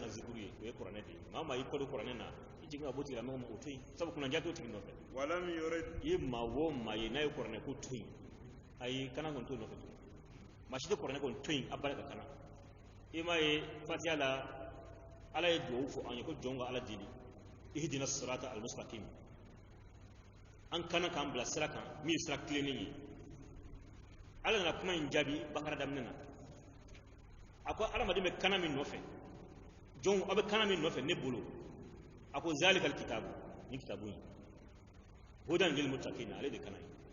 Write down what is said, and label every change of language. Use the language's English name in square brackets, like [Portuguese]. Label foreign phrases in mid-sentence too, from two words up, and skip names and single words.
[Bambara] ka zikuru ye o ye kuranɛ de ye maa maa y'i kɔ don kuranɛ na i jigin ka bɔ tigilamɔgɔ ma o to yen sabu kunandiya t'o tigi nɔfɛ i ye maa o maa ye n'a ye kuranɛ ko to yen ayi kana kɔni to nɔfɛ to maa si tɛ kuranɛ kɔni to yen a barika kana i m'a ye fatiha la ala ye duwawu fɔ an ye ko jɔn ka ala deli [Arabic] اهدنا الصراط المستقيم [Bambara] an kana k'an bila sira kan min ye sira tilennen ye ala nana kuma in jaabi bakara daminɛ na a ko adamaden bɛ kana min nɔfɛ jɔn aw bɛ kana min nɔfɛ ne bolo a ko [Arabic] ذلك الكتاب [Bambara] ni kitabu in [Arabic] هدى للمتقين [Bambara] ale de kana ye